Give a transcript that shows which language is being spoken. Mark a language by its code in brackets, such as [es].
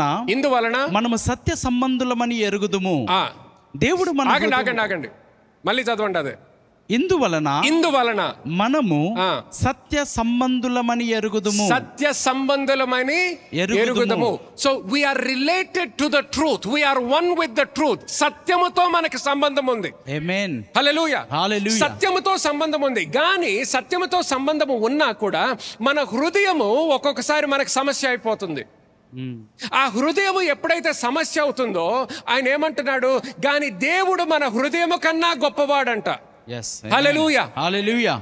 [te] ఇందువలన మనము సత్య సంబంధులమని ఎరుగుదుము, దేవుడు మన ఆగండి మళ్ళీ చదవండి. అదే ఇందువలన మనము సత్య సంబంధులమని ఎరుగుదుము. సత్య సంబంధులమని ఎరుగుదుము. [en] So we are related to the truth, we are one with the truth. [te] సత్యముతో మనకి సంబంధం ఉంది. ఆమేన్. హల్లెలూయా, హల్లెలూయా. సత్యముతో సంబంధం ఉంది. కానీ సత్యముతో సంబంధము ఉన్నా కూడా మన హృదయము ఒక్కొక్కసారి మనకి సమస్య అయిపోతుంది. ఆ హృదయము ఎప్పుడైతే సమస్య అవుతుందో ఆయన ఏమంటున్నాడు? కానీ దేవుడు మన హృదయము కన్నా గొప్పవాడంట. హల్లెలూయా, హల్లెలూయా.